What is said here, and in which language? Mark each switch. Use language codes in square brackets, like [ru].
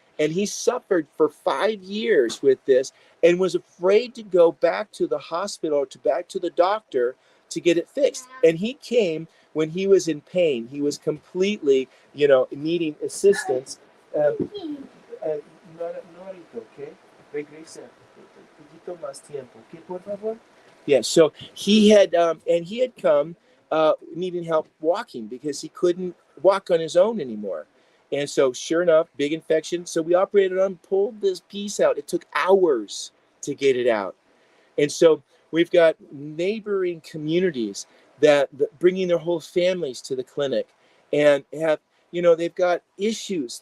[en] And he suffered for 5 years with this, and was afraid to go back to the hospital or back to the doctor to get it fixed. And he came when he was in pain. He was completely, needing assistance. [es] No, ahorita, ¿ok? Regresa. Un poquito más tiempo, ¿ok, por favor? [en] Yeah, so he had come needing help walking because he couldn't walk on his own anymore. And so sure enough, big infection. So we operated on, pulled this piece out. It took hours to get it out. And so we've got neighboring communities that bringing their whole families to the clinic and have, they've got issues.